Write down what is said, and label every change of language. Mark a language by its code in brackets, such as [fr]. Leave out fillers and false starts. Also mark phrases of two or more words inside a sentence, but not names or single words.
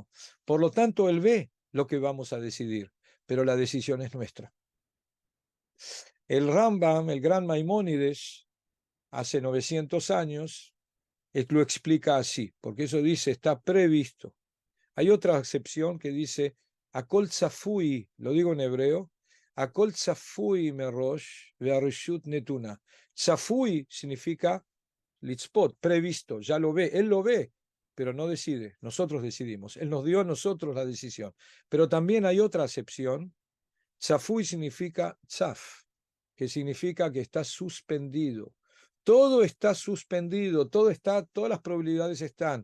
[es] Por lo tanto, él ve lo que vamos a decidir, pero la decisión es nuestra. El Rambam, el gran Maimónides, hace 900 años, lo explica así, porque eso dice, está previsto. Hay otra excepción que dice, [he] הכל צפוי, [es] lo digo en hebreo, [he] הכל צפוי מראש והרשות נתונה. [es] Tzafui significa litzpot, previsto, ya lo ve, él lo ve, pero no decide, nosotros decidimos. Él nos dio a nosotros la decisión. Pero también hay otra acepción, tzafui significa tzaf, que significa que está suspendido. Todo está suspendido, todas las probabilidades están.